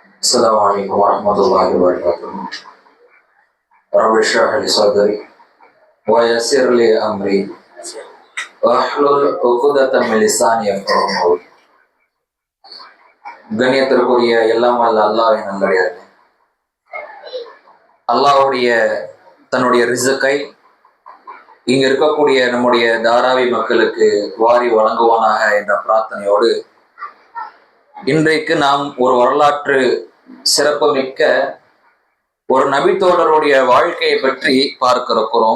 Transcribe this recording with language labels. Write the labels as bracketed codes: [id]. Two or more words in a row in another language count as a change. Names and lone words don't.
[ar] السلام عليكم ورحمة الله وبركاته. رب اشرح لي صدري ويسر لي أمري واحلل عقدة من لساني يفقهوا قولي. [ta] கண்ணியத்திற்குரிய எல்லாம் வல்ல அல்லாஹ்வின் நல்லடியார்களே, அல்லாஹ்வுடைய தன்னுடைய ரிஸ்கை இங்க இருக்கக்கூடிய நம்முடைய தாராவி மக்களுக்கு வாரி வழங்குவானாக என்ற பிரார்த்தனையோடு இன்றைக்கு நாம் ஒரு வரலாற்று சிறப்புமிக்க ஒரு நபித்தோழருடைய வாழ்க்கையை பற்றி பார்க்க இருக்கிறோம்.